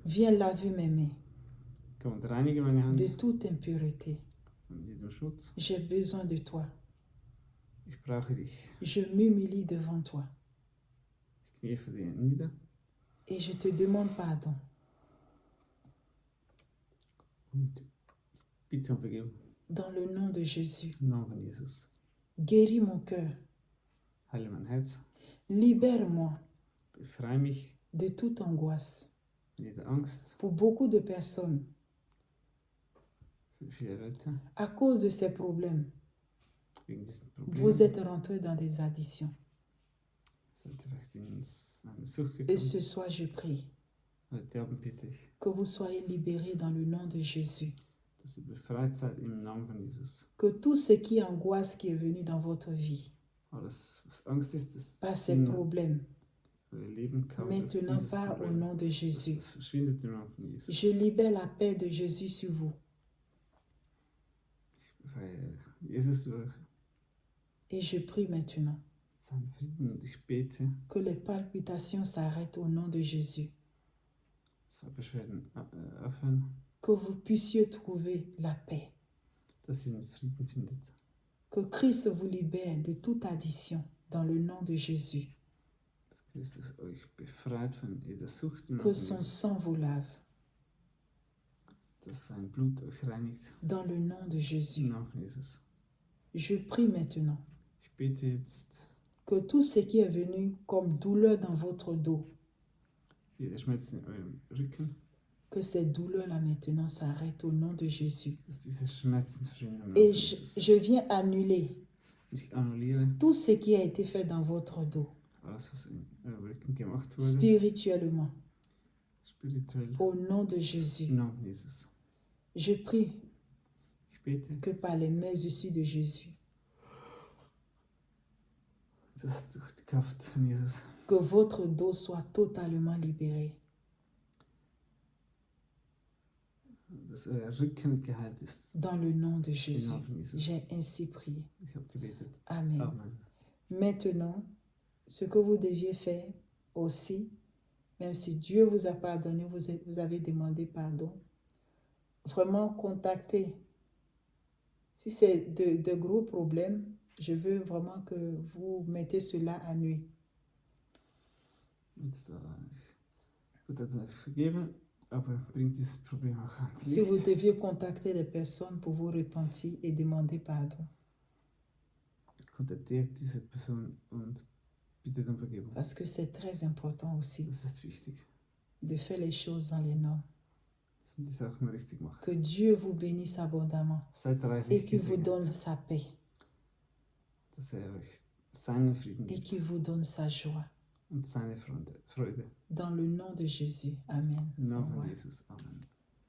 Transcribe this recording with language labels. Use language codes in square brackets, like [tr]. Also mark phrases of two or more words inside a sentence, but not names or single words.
[fr] Viens laver mes mains [de] Komm und reinige meine Hand [fr] de toute impureté. [de] von jedem Schmutz. [fr] J'ai besoin de toi. [de] Ich brauche dich. [fr] Je m'humilie devant toi [de] Ich knie vor dir nieder [fr] et je te demande pardon. [de] und ich bitte um Vergebung. [fr] Dans le nom de Jésus, [de] Im Namen von Jesus. [fr] guéris mon cœur. [de] Heile mein Herz, [fr] Libère-moi [de] befreie mich [fr] de toute angoisse. [de] von jeder Angst. [fr] Pour beaucoup de personnes, [de] Für viele Leute, [fr] à cause de ces problèmes, [de] wegen diesen [fr] vous [de] Problemen, [fr] êtes rentrés dans des addictions. [de] seid ihr vielleicht in eine Sucht [fr] Et [de] gekommen. [fr] ce soir, je prie [de] Heute Abend bitte ich, [fr] que vous soyez libérés dans le nom de Jésus. [de] dass ihr befreit seid im Namen von Jesus. [fr] Que tout ce qui est angoisse qui est venu dans votre vie, [de] Alles, was Angst ist, das [fr] par ces [de] in [fr] problèmes, [de] euer Leben kam. durch [fr] maintenant [de] dieses [fr] pas au [de] Problem. [fr] nom de Jésus. [de] Das verschwindet im Namen von Jesus. [fr] Je libère la paix de Jésus sur vous. [de] Ich befreie Jesus durch [fr] Et je prie maintenant [de] seinen Frieden und ich bete, [fr] que les palpitations s'arrêtent au nom de Jésus. [de] dass Beschwerden aufhören, [fr] Que vous puissiez trouver la paix. [de] dass ihr den Frieden findet. [fr] Que Christ vous libère de toute addiction dans le nom de Jésus. [de] Dass Christus euch befreit von jeder Sucht im [fr] Que [de] Namen von [fr] son [de] Jesus. [fr] sang vous lave [de] Dass sein Blut euch reinigt [fr] dans le nom de [de] im [fr] Jésus. [de] Namen von Jesus. [fr] Je prie maintenant [de] Ich bete jetzt, [fr] que tout ce qui est venu comme douleur dans votre dos, [de] jeder Schmerz in eurem Rücken, [fr] que ces douleurs-là maintenant s'arrêtent au nom de Jésus. [de] dass diese Schmerzen verschwinden im Namen [fr] Et [de] von Jesus. [fr] je viens annuler [de] Ich annulliere [fr] tout ce qui a été fait dans votre dos, [de] alles, was in eurem Rücken gemacht wurde, [fr] spirituellement, [de] spirituell, [fr] au nom de Jésus. [de] im Namen Jesus. [fr] Je prie [de] Ich bete, [fr] que par les mains issues de Jésus, [de] dass durch die Kraft von Jesus [fr] que votre dos soit totalement libéré. [de] dass euer Rücken geheilt ist. [fr] Dans le nom de [de] Im [fr] Jésus, [de] Namen von Jesus. [fr] j'ai ainsi prié. [de] Ich habe gebetet. [fr] Amen. [de] Amen. [fr] Maintenant, ce que vous deviez faire aussi, même si Dieu vous a pardonné, vous avez demandé pardon, vraiment contacter. Si c'est de gros problèmes, je veux vraiment que vous mettez cela à nuit. [de] Jetzt, gut, hat euch vergeben, aber bringt dieses Problem auch ans [fr] Si vous [de] Licht. [fr] deviez contacter des personnes pour vous repentir et demander pardon. [de] Kontaktiert diese Person und bittet um Vergebung. [fr] Parce que c'est très important aussi [de] Das ist wichtig, [fr] de faire les choses dans les normes. [de] dass man die Sachen richtig macht. [fr] Que Dieu vous bénisse abondamment [de] Seid [fr] et [de] reichlich [fr] qu'il vous [de] gesegnet, [fr] donne sa paix [de] dass euch seinen Frieden [fr] et [de] gibt [fr] qu'il vous donne sa joie. [de] und seine Freude. [fr] Dans le nom de Jésus. Amen. [de] Im Namen von [fr] Au revoir. [de] Jesus. Amen.